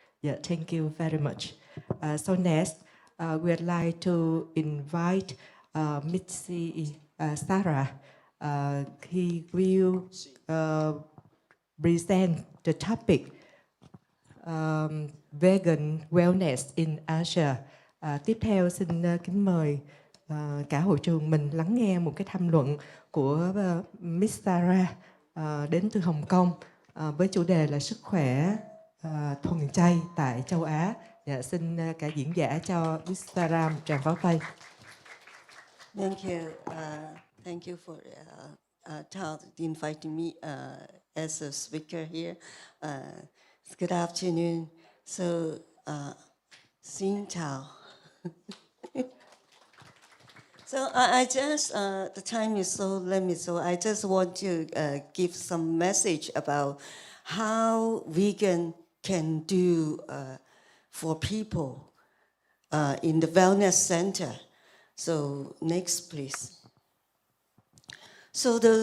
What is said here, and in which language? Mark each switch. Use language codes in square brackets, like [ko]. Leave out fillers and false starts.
[en] Yeah, thank you very much. So next, we'd like to invite Miss Shara. He will present the topic vegan wellness in Asia. [vi] Tiếp theo xin kính mời cả hội trường mình lắng nghe một cái tham luận của Miss Shara đến từ Hồng Kông với chủ đề là sức khỏe thuần chay tại châu Á. Dạ, xin cả diễn giả cho Miss Shara một tràng pháo tay. [en] Thank you. Thank you for inviting me as a speaker here. Good afternoon. [vi] So, xin chào. [en] So I just, the time is so limited, so I just want to give some message about how vegan can do for people in the wellness center. So next, please. So